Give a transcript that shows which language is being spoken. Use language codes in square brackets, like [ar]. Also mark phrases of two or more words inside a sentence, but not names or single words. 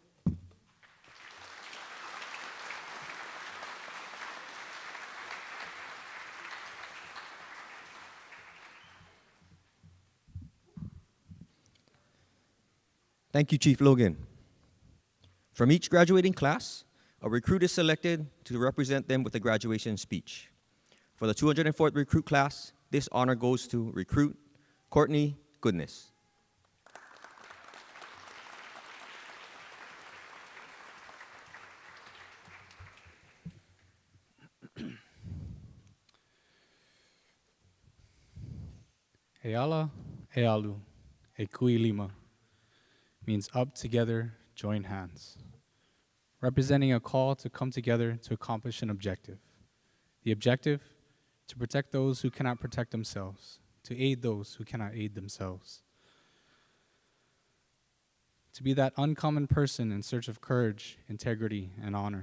[en] Thank you, Chief Logan. From each graduating class, a recruit is selected to represent them with a graduation speech. For the 204th recruit class, this honor goes to recruit Courtney Goodness. [haw] Eala, Ealu, e kui lima [en] means up together, join hands, representing a call to come together to accomplish an objective. The objective, to protect those who cannot protect themselves, to aid those who cannot aid themselves. To be that uncommon person in search of courage, integrity, and honor.